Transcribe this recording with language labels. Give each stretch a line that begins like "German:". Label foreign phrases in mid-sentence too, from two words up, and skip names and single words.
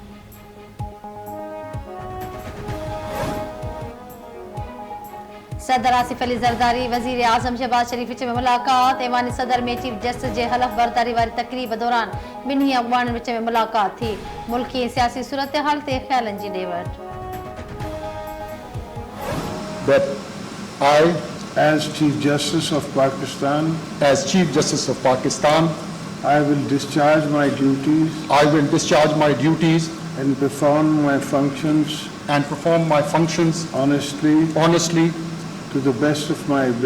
Sindhi: सदर आसिफ अली जरदारी वजीर आजम शहबाज शरीफ विच में मुलाकात ऐवान सदर में चीफ जस्टिस जे हलफ बरदारी वारी तकरीब दौरान बिन्ही अॻुवाणनि विच में मुलाकात थी मुल्की सियासी सूरत हाल ते ख़्यालनि जी ॾेवट।
English: That I, as Chief Justice of Pakistan, I will discharge my duties and perform my functions honestly to the best of my